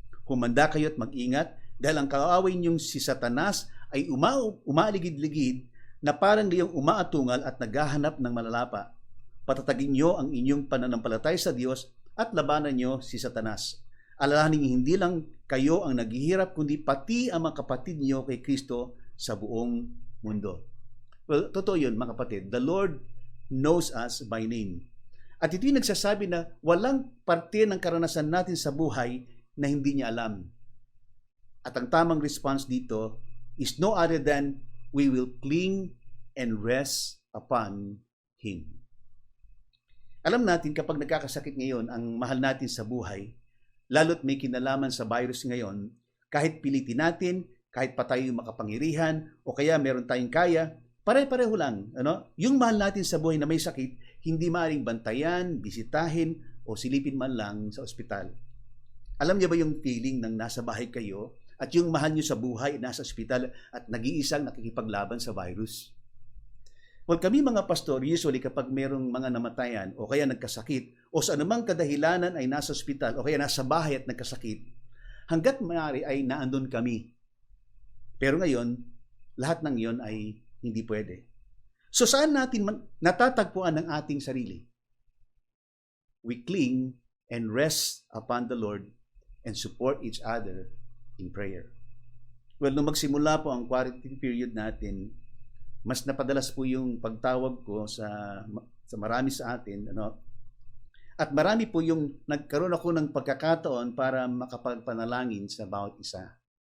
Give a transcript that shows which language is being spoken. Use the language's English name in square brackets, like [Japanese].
[Filipino] Humanda kayo at mag-ingat dahil ang kaaway niyong si Satanas ay umaaligid-ligid na parang liyong umaatungal at naghahanap ng malalapa. Patatagin niyo ang inyong pananampalataya sa Diyos at labanan niyo si Satanas. Alalahanin hindi lang kayo ang naghihirap kundi pati ang mga kapatid niyo kay Kristo sa buong mundo. Well, totoo yun mga kapatid. [English] The Lord knows us by name. [Filipino] At ito'y nagsasabi na walang parte ng karanasan natin sa buhay na hindi niya alam. At ang tamang response dito [English] is no other than we will cling and rest upon Him. [Filipino] Alam natin kapag nagkakasakit ngayon ang mahal natin sa buhay, lalo't may kinalaman sa virus ngayon, kahit pilitin natin, kahit pa tayo makapangyarihan, o kaya meron tayong kaya, pare-pareho lang. Yung mahal natin sa buhay na may sakit, hindi maaaring bantayan, bisitahin, o silipin man lang sa ospital. Alam niyo ba yung feeling ng nasa bahay kayo at yung mahal niyo sa buhay nasa ospital at nag-iisang nakikipaglaban sa virus? Well, kami mga pastor, usually kapag merong mga namatayan o kaya nagkasakit o sa anumang kadahilanan ay nasa ospital o kaya nasa bahay at nagkasakit, hanggat maaari ay naandun kami. Pero ngayon, lahat ng iyon ay hindi pwede. So saan natin natatagpuan ang ating sarili? [English] We cling and rest upon the Lord and support each other in prayer. [Filipino] Well, nung magsimula po ang quarantine period natin, mas napadalas po yung pagtawag ko sa marami sa atin, At marami po yung nagkaroon ako ng pagkakataon para makapagpanalangin sa bawat isa.